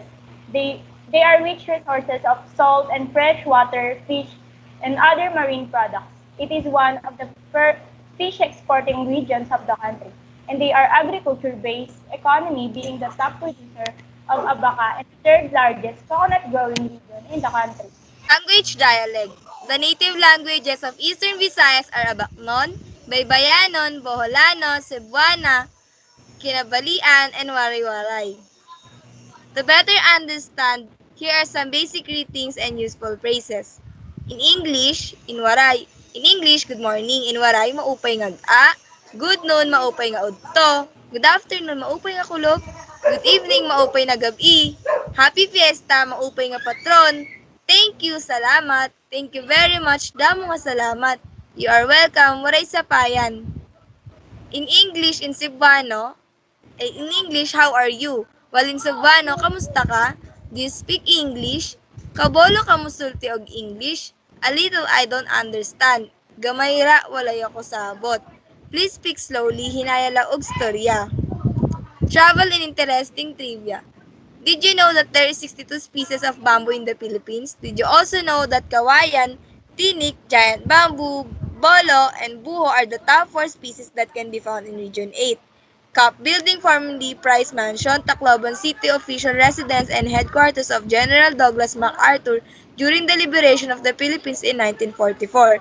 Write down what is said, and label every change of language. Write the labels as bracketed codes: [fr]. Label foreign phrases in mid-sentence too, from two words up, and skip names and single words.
[en] They are rich resources of salt and fresh water, fish, and other marine products. It is one of the fish exporting regions of the country, and they are agriculture-based economy being the top producer of abaca and third largest coconut growing region in the country. Language dialect. The native languages of Eastern Visayas are Abaknon, Baybayanon, Boholano, Cebuana, Kinabalian, and Wari-Waray. To better understand, here are some basic greetings and useful phrases. In English, good morning. In Waray, [war] maupay ngag-a. [en] Good noon, [war] maupay nga udto. [en] Good afternoon, [war] maupay nga kulog. [en] Good evening, [war] maupay na gabi. [en] Happy Fiesta, [war] maupay nga patron. [en] Thank you, salamat. Thank you very much, [war] damo nga salamat. [en] You are welcome, [war] waray sapayan. [en] In English, in Cebuano, in English, how are you? While in Cebuano, [ceb] kamusta ka? [en] Do you speak English? [ceb] Kabolo ka musulti og English? [en] A little I don't understand. [ceb] Gamay ra, walay ako sabot. [en] Please speak slowly, [ceb] hinaya lang og storya. [en] Travel and interesting trivia. Did you know that there is 62 species of bamboo in the Philippines? Did you also know that kawayan, tinik, giant bamboo, bolo, and buho are the top 4 species that can be found in Region 8? Cup Building, formerly Price Mansion, Tacloban City official residence and headquarters of General Douglas MacArthur during the liberation of the Philippines in 1944.